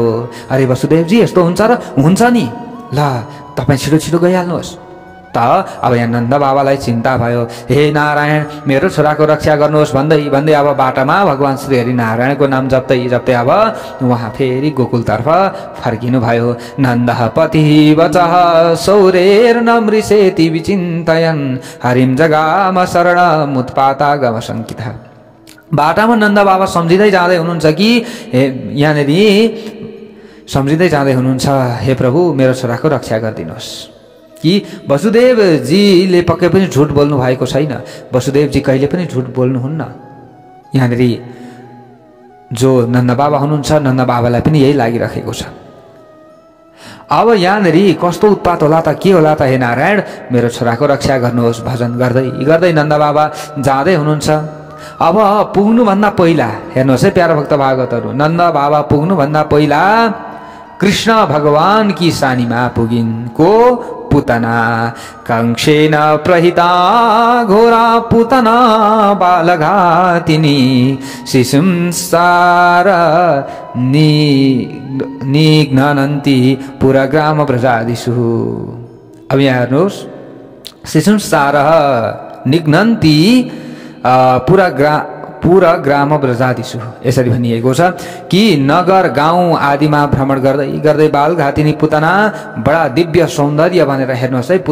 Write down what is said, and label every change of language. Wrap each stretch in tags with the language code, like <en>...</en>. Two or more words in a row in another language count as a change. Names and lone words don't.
<ne>अरे वसुदेवजी यस्तो हुन्छ र? हुन्छ नि। ल तपाईँ छिटो छिटो गइहाल्नुहोस्। त अब यहाँ नन्द बाबालाई चिन्ता भयो। हे नारायण मेरो छोराको रक्षा गर्नुहोस् भन्दै भन्दै अब बाटामा भगवान श्री हरि नारायणको नाम जप्दै जप्दै अब उहाँ फेरि गोकुलतर्फ फर्किनु भयो।</ne> <sa>नन्दः पतिः वचः सौरेर नमृषेति विचिन्तयन् हरिम जगाम शरणमुत्पातागम शङ्कितः।</sa> <ne>बाटामा नन्द बाबा सम्झिँदै जाँदै हुनुहुन्छ कि यहाँनिर सम्झिँदै जाँदै हुनुहुन्छ हे प्रभु मेरो छोराको रक्षा गरिदिनुहोस्। कि वसुदेवजीले पक्कै पनि झुट बोल्नु भएको छैन। वसुदेवजी कहिले पनि झुट बोल्नुहुन्न। यहाँनिर जो नन्द बाबा हुनुहुन्छ नन्द बाबालाई पनि यही लागिरहेको छ। अब यहाँनिर कस्तो उत्पात होला त, के होला त? हे नारायण मेरो छोराको रक्षा गर्नुहोस् भजन गर्दै गर्दै नन्द बाबा जाँदै हुनुहुन्छ। अब पुग्नुभन्दा पहिला हेर्नुहोस् है प्यारा भक्त भागवतहरू, नन्द बाबा पुग्नुभन्दा पहिला कृष्ण भगवान की सानीमा पुगिन् को</ne> <sa>पुतना कंसेन प्रहिता घोरा पुतना बालघातिनी शिशुंसार निघ्नन्ति पुरा ग्राम प्रजादिषु।</sa> <ne>अब यहाँ हेर्नुहोस्,</ne> <sa>शिशुंसार निघ्नन्ति पुरा ग्राम ब्रजादिषु</sa> <ne>यसरी भनिएको छ कि नगर गाउँ आदिमा भ्रमण गर्दै गर्दै बालघातिनी पुतना बडा दिव्य सौन्दर्य भनेर हेर्नुहोस् है।</ne>